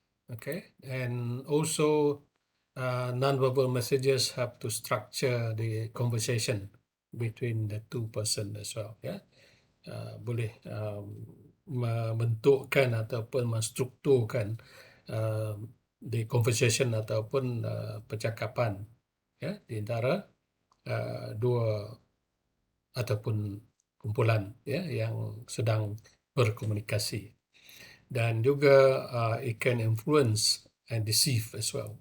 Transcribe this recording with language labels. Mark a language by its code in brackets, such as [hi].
[en] Okay, and also non-verbal messages have to structure the conversation between the two person as well. [ms] Yeah, boleh membentukkan ataupun menstrukturkan [en] the conversation [ms] ataupun percakapan, ya, di antara dua ataupun kumpulan, ya, yang sedang berkomunikasi. Dan juga [en] it can influence and deceive as well.